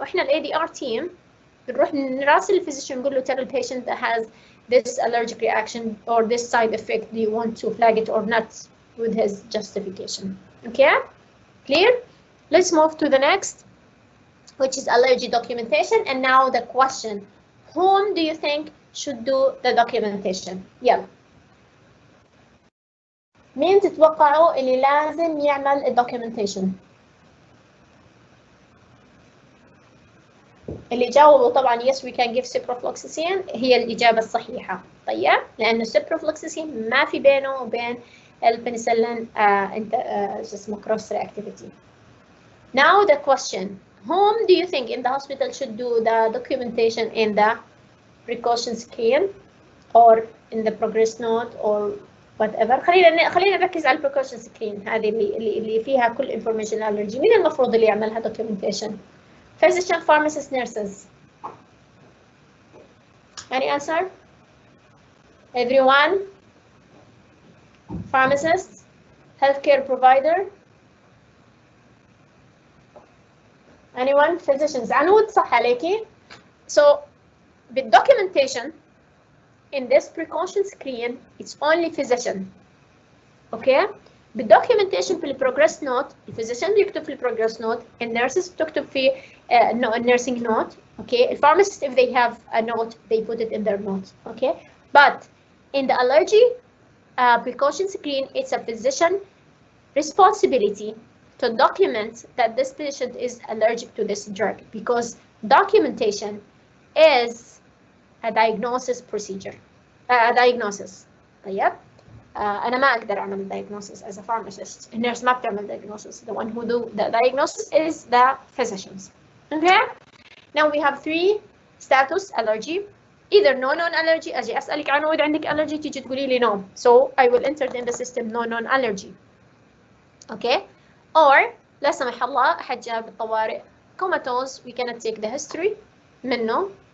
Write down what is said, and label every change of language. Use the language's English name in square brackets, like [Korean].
[Arabic] وإحنا ADR team بنروح نراسل الفيزيشن نقول له [English] tell the patient that has this allergic reaction or this side effect, do you want to flag it or not, with his justification. Okay, clear? Let's move to the next, which is allergy documentation. And now the question, whom do you think should do the documentation? [Arabic] يلا. مين تتوقعوا اللي لازم يعمل الدوكيومنتيشن؟ اللي جاوبوا طبعا [English] yes we can give ciprofloxacin [Arabic] هي الإجابة الصحيحة. طيب لأن ciprofloxacin ما في بينه وبين البنسلين اسمه cross reactivity. [English] Now the question, whom do you think in the hospital should do the documentation in the precaution scale or in the progress note or whatever? [Arabic] خلينا نركز على precaution screen هذه اللي فيها كل information allergy. مين المفروض اللي يعملها documentation؟ [English] Physician, pharmacists, nurses. Any answer? Everyone? Pharmacists? Healthcare provider? Anyone? Physicians. عنود [Arabic] صح عليكي. [English] So, the documentation in this precaution screen, it's only physician. Okay? [Arabic] بالdocumentation في البروجرس نوت الفيزيشن بيكتب في البروجرس نوت, النيرسز بتكتب في nursing note. [English] Okay, pharmacists if they have a note they put it in their note. Okay, but in the allergy precaution screen, it's a physician responsibility to document that this patient is allergic to this drug, because documentation is a diagnosis procedure. diagnosis. [Arabic] طيب أنا ما أقدر أعمل diagnosis [English] as a pharmacist. [Arabic] النيرس ما بتعمل diagnosis. [English] The one who do the diagnosis is the physicians. Okay? Now we have 3 status allergy. Either no non-allergy, [Arabic] أجي أسألك عنه وإذا عندك allergy تيجي تقولي لي no. [English] So I will enter in the system no non-allergy. Okay? Or [Arabic] لا سمح الله أحد جاء بالطوارئ [English] comatose, we cannot take the history [Arabic] منه.